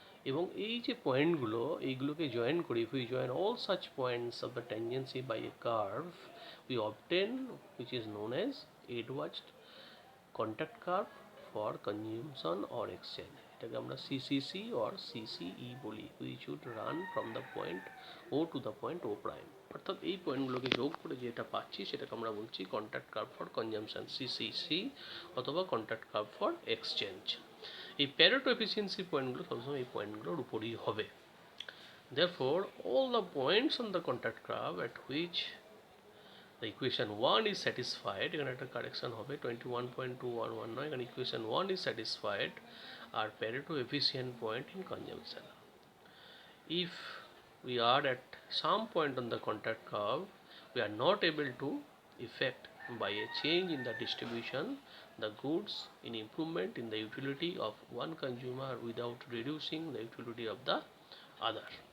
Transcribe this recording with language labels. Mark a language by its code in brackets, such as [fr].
[bn] এবং এই যে পয়েন্টগুলো এইগুলোকে জয়েন করি, [en] if we join all such points of the tangency by a curve we obtain which is known as Edwards contact curve for consumption or exchange। [bn] এটাকে আমরা CCC or CCE বলি, [en] which should run from the point O to the point O prime। [bn] অর্থাৎ এই পয়েন্টগুলোকে যোগ করে যেটা পাচ্ছি সেটাকে আমরা বলছি contact curve for consumption CCC অথবা কন্ট্যাক্ট কার্ভ ফর এক্সচেঞ্জ। এই প্যারেটো এফিসিয়েন্সি পয়েন্টগুলো সবসময় এই পয়েন্টগুলোর উপরই হবে। [en] Therefore all the points on the contact curve at which the equation 1 is satisfied, [bn] এখানে একটা কারেকশন হবে 21.2119 নয়, এখানে [en] equation 1 is satisfied are Pareto efficient point in consumption। If we are at some point on the contact curve we are not able to effect by a change in the distribution the goods in improvement in the utility of one consumer without reducing the utility of the other।